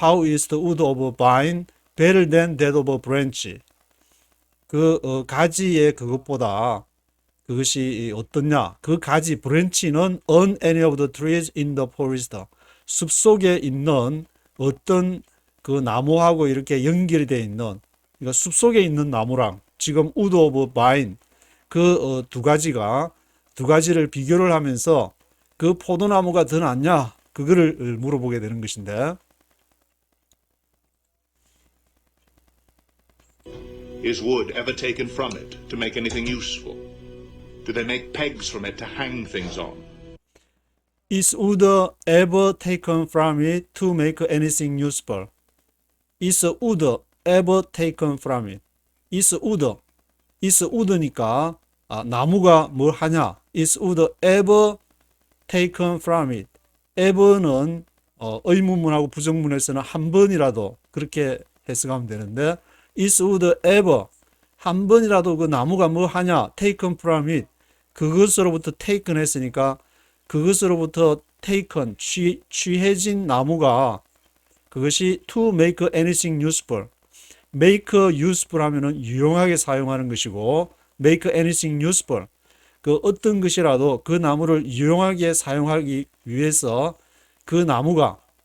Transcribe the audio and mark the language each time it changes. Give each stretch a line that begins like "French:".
English: How is the wood of a vine better than that of a branch?
Korean: 가지의 그것보다 그것이 어떠냐? 그 가지 브랜치는
English: on any of the trees in the forest,
Korean: 숲속에 있는 어떤 그 나무하고 이렇게 연결이 돼 있는, 그러니까 숲속에 있는 나무랑 지금
English: wood of vine
Korean: 그 두 가지를 비교를 하면서 그 포도나무가 더 낫냐? 그거를 물어보게 되는 것인데,
English: Is wood ever taken from it to make anything useful? Do they make pegs from it to hang things on? Is wood ever taken from it to make anything useful? Is wood ever taken from it? Is wood
Korean: 니까 나무가 뭘 하냐?
English: Is wood ever taken from it?
Korean: ever는 의문문하고 부정문에서는 한 번이라도 그렇게 해석하면 되는데,
English: is wood ever,
Korean: 한 번이라도 그 나무가 뭐 하냐? taken from it, 그것으로부터 taken 했으니까 그것으로부터 taken, 취해진 나무가, 그것이
English: to make anything useful, make useful
Korean: 하면은 유용하게 사용하는 것이고,
English: make anything useful,
Korean: 그 어떤 것이라도 그 나무를 유용하게 사용하기 위해서 그 나무가